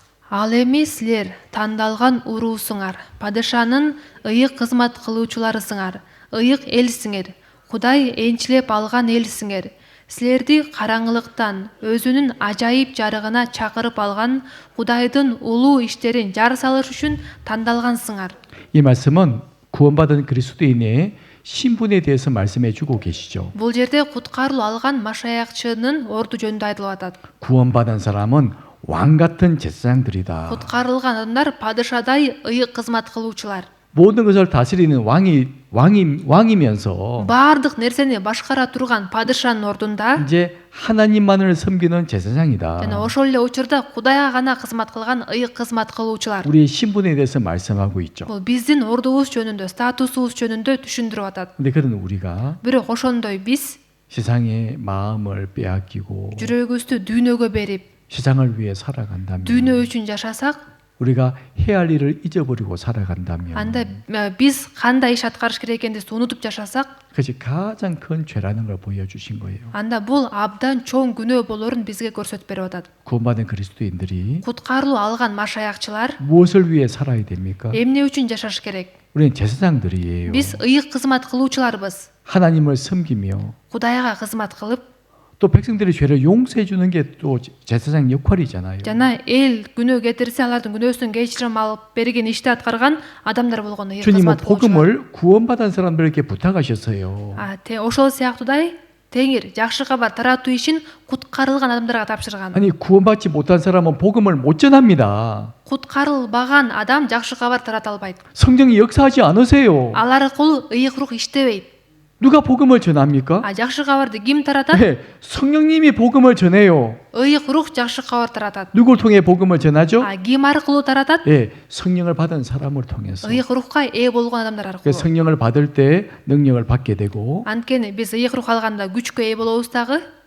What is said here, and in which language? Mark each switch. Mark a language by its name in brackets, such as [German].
[Kyrgyz] Ал эми силер тандалган уруусуңар, падышанын ыйык кызмат кылуучуларысыңар, ыйык элсиңер, Кудай энчилеп алган элсиңер. Силерди караңгылыктан өзүнүн ажайып жарыгына чакырып алган Кудайдын улуу иштерин жар салыш үчүн тандалгансыңар. [Korean] 이 말씀은 구원받은 그리스도인의 신분에 대해서 말씀해 주고 계시죠. [Kyrgyz] Бул жерде куткарылуу алган машаякчынын орду жөнүндө айтылып атат. [Korean] 구원받은 사람은 왕 같은 제사장들이다. [Kyrgyz] Куткарылган адамдар падышадай ыйык кызмат кылуучулар. [Korean] 모든 것을 다스리는 왕이면서 [Kyrgyz] Баардык нерсени башкара турган падышанын ордунда [Korean] 이제 하나님만을 섬기는 제사장이다. [Kyrgyz] жана ошол эле учурда Кудайга гана кызмат кылган ыйык кызмат кылуучулар. [Korean] 우리의 신분에 대해서 말씀하고 있죠. [Kyrgyz] Бул биздин ордубуз жөнүндө, статусубуз жөнүндө түшүндүрүп атат. [Korean] 근데 그런 우리가 [Kyrgyz] Бирок ошондой биз [Korean] 세상의 마음을 빼앗기고 [Kyrgyz] жүрөгүбүздү дүйнөгө берип, [Korean] 세상을 위해 살아간다면 [Kyrgyz] дүйнө үчүн жашасак, [Korean] 우리가 해야 할 일을 잊어버리고 살아간다면 [Kyrgyz] анда биз кандай иш аткарыш керек экендигибизди унутуп жашасак, [Korean] 그것이 가장 큰 죄라는 걸 보여주신 거예요. [Kyrgyz] анда бул абдан чоң күнөө болорун бизге көрсөтүп берип атат. [Korean] 구원받은 그리스도인들이 [Kyrgyz] Куткарылуу алган машаякчылар [Korean] 무엇을 위해 살아야 됩니까? [Kyrgyz] эмне үчүн жашаш керек? [Korean] 우리는 제사장들이에요. [Kyrgyz] Биз ыйык кызмат кылуучуларбыз. [Korean] 하나님을 섬기며 [Kyrgyz] Кудайга кызмат кылып, [Korean] 또 백성들의 죄를 용서해 주는 게 또 제사장 역할이잖아요. [Kyrgyz] жана эл күнөө кетирсе алардын күнөөсүн кечирим алып берген ишти аткарган адамдар болгон ыйык [Korean] 주님은 [Kyrgyz] кызмат кылуучулар. [Korean] 복음을 구원받은 사람들에게 부탁하셨어요. [Kyrgyz] Ошол сыяктуудай Теңир жакшы кабар таратуу ишин куткарылган адамдарга тапшырган. [Korean] 아니 구원받지 못한 사람은 복음을 못 전합니다. [Kyrgyz] Куткарылбаган адам жакшы кабар тарата албайт. [Korean] 성령이 역사하지 않으세요. [Kyrgyz] Ал аркылуу ыйык рух иштебейт. [Korean] 누가 복음을 전합니까? [Kyrgyz] жакшы кабарды ким таратат? [Korean] 네, 성령님이 복음을 전해요. [Kyrgyz] ыйык рух жакшы кабар таратат. [Korean] 누굴 통해 복음을 전하죠? [Kyrgyz] Ким аркылуу таратат? [Korean] 네, 성령을 받은 사람을 통해서. [Kyrgyz] ыйык рухка ээ болгон адамдар 그 аркылуу. [Korean] 성령을 받을 때 능력을 받게 되고 [Kyrgyz] Анткени биз ыйык рух алганда күчкө ээ болобуз дагы.